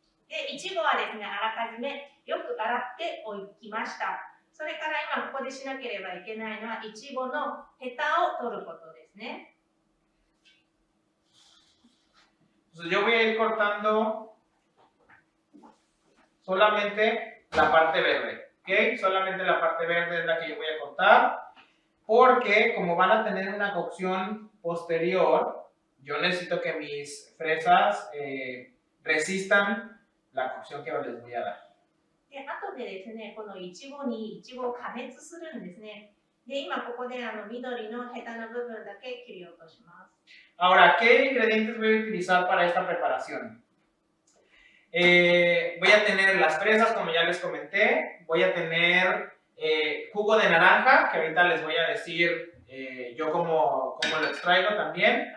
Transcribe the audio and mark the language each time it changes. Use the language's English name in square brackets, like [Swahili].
[Japanese] で、いちごはですね、あらかじめよく洗っておきました。それから今ここでしなければいけないのは、いちごのヘタを取ることですね。 [Spanish] Entonces yo voy a ir cortando solamente la parte verde, ¿ok? Solamente la parte verde es la que yo voy a cortar, porque como van a tener una cocción posterior, yo necesito que mis fresas resistan la cocción que les voy a dar. [Japanese] で、後でですね、このいちごにいちごを加熱するんですね。で、今ここで緑のヘタの部分だけ切り落とします。 [Spanish] Ahora, ¿qué ingredientes voy a utilizar para esta preparación? Voy a tener las fresas, como ya les comenté. Voy a tener jugo de naranja, que ahorita les voy a decir yo cómo lo extraigo también.